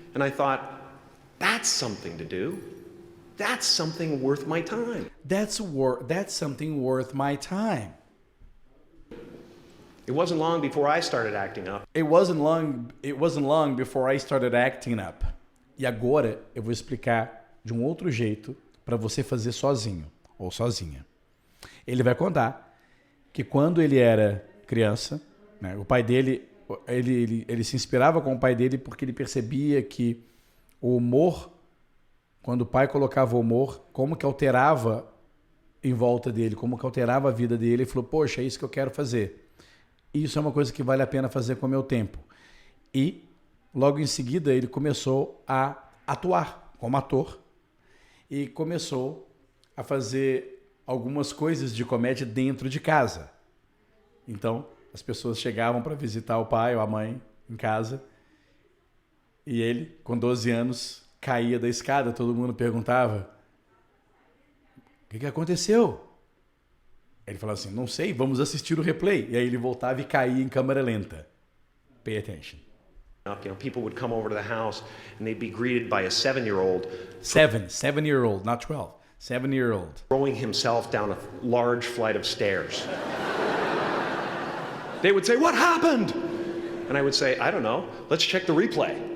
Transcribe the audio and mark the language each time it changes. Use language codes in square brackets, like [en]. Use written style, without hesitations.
[en] And I thought, that's something to do. That's something worth my time. That's something worth my time. It wasn't long before I started acting up. It wasn't long before I started acting up. [pt] E agora eu vou explicar de um outro jeito para você fazer sozinho ou sozinha. Ele vai contar que quando ele era criança, né, o pai dele, ele se inspirava com o pai dele porque ele percebia que o humor, quando o pai colocava o humor, como que alterava em volta dele, como que alterava a vida dele. Ele falou, poxa, é isso que eu quero fazer. Isso é uma coisa que vale a pena fazer com o meu tempo. E logo em seguida ele começou a atuar como ator e começou a fazer algumas coisas de comédia dentro de casa. Então, as pessoas chegavam para visitar o pai ou a mãe em casa e ele, com 12 anos, caía da escada. Todo mundo perguntava, o que aconteceu? Ele falava assim, não sei, vamos assistir o replay. E aí ele voltava e caía em câmera lenta. [en] Pay attention. You know, people would come over to the house and they'd be greeted by a 7-year-old. 7-year-old, not 12. 7-year-old. Throwing himself down a large flight of stairs. They would say, what happened? And I would say, I don't know, let's check the replay.